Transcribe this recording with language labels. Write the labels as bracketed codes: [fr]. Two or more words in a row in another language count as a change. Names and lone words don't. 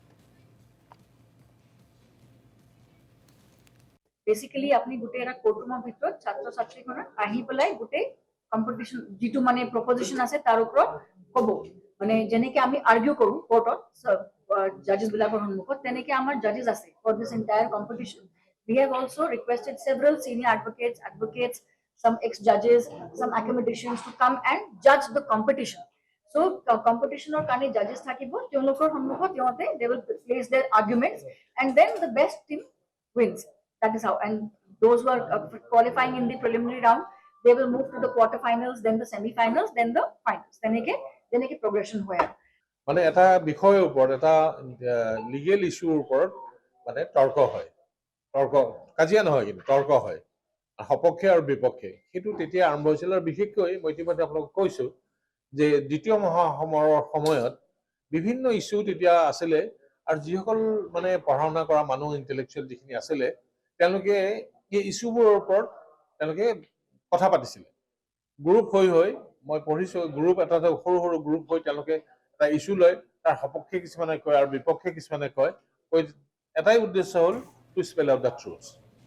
[as] বেসিক্যালি আপনি গোটে এটা কোর্টরুমৰ ভিতৰত ছাত্ৰ ছাত্ৰীখনৰ আহি পেলাই গোটে কম্পিটিশন যেটো মানে প্ৰপজিশন আছে তাৰ ওপৰত ক'ব মানে যেনেকে আমি আৰ্গিউ কৰো কোৰ্টত জাজেস বিলাকৰ সন্মুখত তেনেকে আমাৰ জাজেস আছে [en] for this entire competition we have also requested several senior advocates some ex judges some academicians to come and judge the competition so [as] competitionৰ কাৰণে জাজেস থাকিব তেওঁলোকৰ সন্মুখত তেওঁলোকে [en] they will place their arguments and then the best team wins. That is how, and those who are qualifying in the preliminary round, they will move to the quarterfinals, then the semi-finals, then the finals. Then a progression hoya. [as] মানে এটা বিষয়ৰ ওপৰত এটা [en] legal issueৰ [as] ওপৰত মানে তৰ্ক হয়, কাজিয়া নহয় কিন্তু তৰ্ক হয় সপক্ষে আৰু বিপক্ষে। সেইটো তেতিয়া আৰম্ভ হৈছিল আৰু বিশেষকৈ মই ইতিমধ্যে আপোনালোকক কৈছো যে দ্বিতীয় মহাসমৰৰ সময়ত বিভিন্ন ইস্যু তেতিয়া আছিলে আৰু যিসকল মানে পঢ়া শুনা কৰা মানুহ ইণ্টেলেকচুৱেল যিখিনি আছিলে তেওঁলোকে এই ইস্যুবোৰৰ ওপৰত তেওঁলোকে কথা পাতিছিলে গ্ৰুপ হৈ মই পঢ়িছো গ্ৰুপ এটা সৰু সৰু গ্ৰুপ হৈ তেওঁলোকে এটা ইস্যু লয় তাৰ সপক্ষে কিছুমানে কয় আৰু বিপক্ষে কিছুমানে কয় এটাই উদ্দেশ্য হ'ল [en] to spell out the truth